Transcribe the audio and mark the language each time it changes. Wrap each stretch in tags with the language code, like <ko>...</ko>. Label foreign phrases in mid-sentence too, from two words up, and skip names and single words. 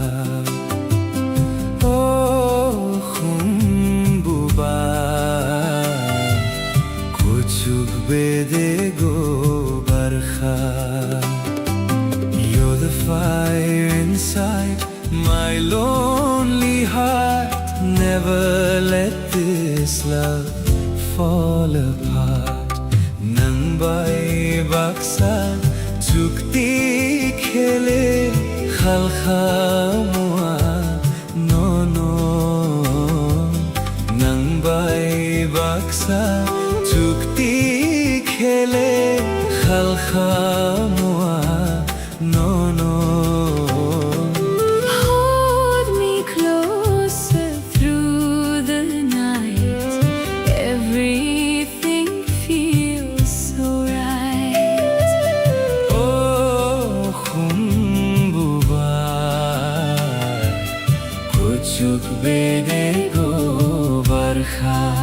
<trp>Oh bubar kuchuk bede go barkha.</trp> <en>You're the fire inside my lonely heart. Never let this love fall apart.</en> <trp>Nang bai baksa chukti khele khalkha mua no no. Nang bai baksa chukti khele khalkha mua no no.</trp> <en>Hold me closer through the night. Everything feels so right.</en> <trp>Oh bubar kuchuk bede go barkha.</trp>